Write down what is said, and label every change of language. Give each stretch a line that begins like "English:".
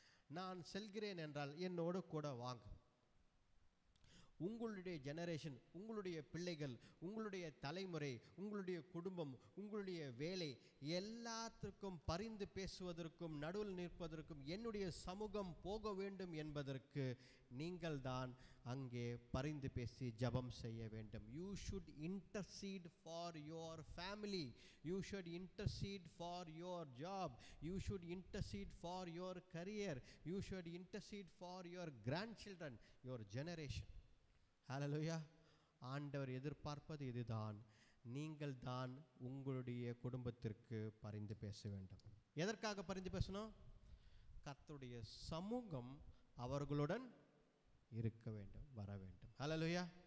Tamil: நான் செல்கிறேன் என்றால் என்னோடு கூட வாங்க. உங்களுடைய ஜெனரேஷன், உங்களுடைய பிள்ளைகள், உங்களுடைய தலைமுறை, உங்களுடைய குடும்பம், உங்களுடைய வேலை எல்லாத்திற்கும் பரிந்து பேசுவதற்கும் நடுவில் நிற்பதற்கும் என்னுடைய சமூகம் போக வேண்டும் என்பதற்கு நீங்கள் தான் அங்கே பரிந்து பேசி ஜெபம் செய்ய வேண்டும்.
English: You should intercede for your family. You should intercede for your job. You should intercede for your career. You should intercede for your grandchildren, your generation.
Tamil: ஹல்லேலூயா. ஆண்டவர் எதிர்பார்ப்பது இதுதான், நீங்கள் தான் உங்களுடைய குடும்பத்திற்கு பரிந்து பேச வேண்டும். எதற்காக பரிந்து பேசணும்? கர்த்தருடைய சமூகம் அவர்களுடன் இருக்க வேண்டும், வர வேண்டும். ஹல்லேலூயா.